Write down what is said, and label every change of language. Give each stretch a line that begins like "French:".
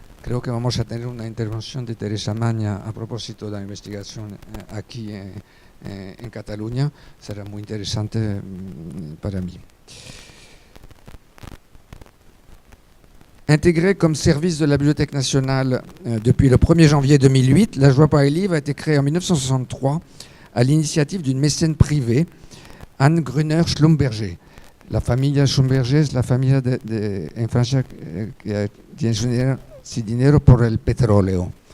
Spanish: Creo que vamos a tener una intervención de Teresa Maña a propósito de la investigación aquí en Cataluña. Será muy interesante para mí.
French: Intégré comme service de la Bibliothèque nationale depuis le 1er janvier 2008, La Joie par les livres a été créée en 1963 à l'initiative d'une mécène privée, Anne Gruner-Schlumberger.
Spanish: La familia Schlumberger es la familia de en Francia que tiene su dinero por el petróleo.